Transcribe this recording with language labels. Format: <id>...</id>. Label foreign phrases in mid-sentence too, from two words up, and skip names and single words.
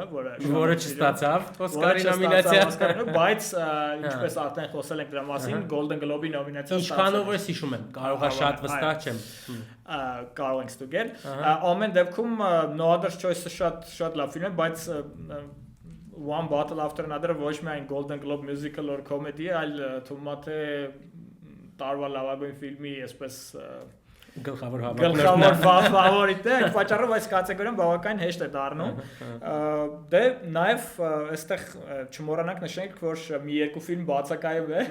<hy>որը չստացավ Օսկարի նոմինացիա, բայց ինչպես արդեն խոսել ենք դրա մասին, Golden Globe-ի նոմինացիա ստացավ։ Ինչքանով ես հիշում եմ, կարող է շատ վստահ չեմ։ Կարող ենք ստուգել։ Ամեն դեպքում No Other Choice-ը շատ լավ ֆիլմ է, բայց One Battle After Another-ը ոչ միայն Golden Globe</hy> <en>musical or comedy,</en> <hy>այլ թվում է թե տարվա լավագույն ֆիլմի այսպես գլխավոր ֆավորիտ է, պատճառով այս կատեգորիան բավական հեշտ է դառնում։ Դե նաև այստեղ չմոռանանք նշենք, որ մի երկու ֆիլմ բացակայում է։</hy>